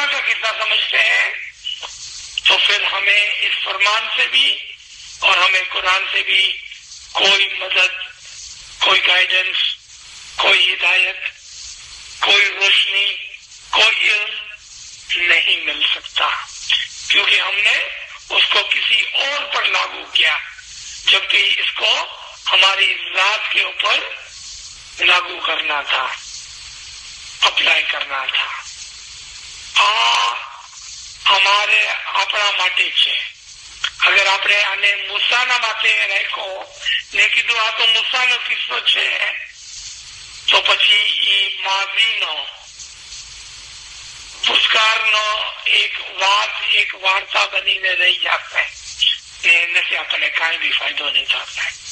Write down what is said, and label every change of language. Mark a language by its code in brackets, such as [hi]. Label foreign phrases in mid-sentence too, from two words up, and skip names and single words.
[ur] کا قصہ سمجھتے ہیں تو پھر ہمیں اس فرمان سے بھی اور ہمیں قرآن سے بھی کوئی مدد، کوئی گائیڈنس، کوئی ہدایت، کوئی روشنی، کوئی علم نہیں مل سکتا، کیونکہ ہم نے اس کو کسی اور پر لاگو کیا جبکہ اس کو ہماری ذات کے اوپر لاگو کرنا تھا، اپلائی کرنا تھا. [gu] હમારે આપણા માટે છે અગર આપણે આને મૂસાના માટે રાખો ને કીધું આ તો મૂસાનો કિસ્સો છે તો પછી એ માઝીનો ભૂતકાળનો એક વાર્તા બનીને રહી જશે ને એનાથી આપણને કાંઈ બી ફાયદો નહીં થશે.